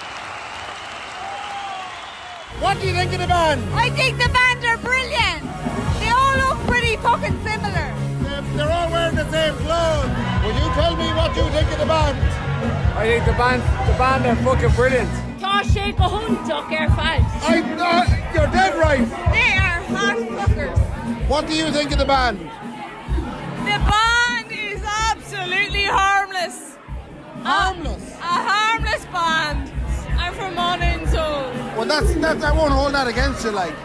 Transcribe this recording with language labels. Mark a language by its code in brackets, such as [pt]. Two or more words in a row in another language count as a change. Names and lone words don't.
[en] Bye. What do you think of the band? I think the band are brilliant. They all look pretty fucking similar. They're all wearing the same clothes. Will you tell me what you think of the band? I think the band are fucking brilliant. [ga] Tá sé go hunach ar fáil. [en] You're dead right. They are hot fuckers. What do you think of the band? The band is absolutely harmless. Harmless. A harmless band. I'm from Monaghan, so Well, that's I won't hold that against you, like.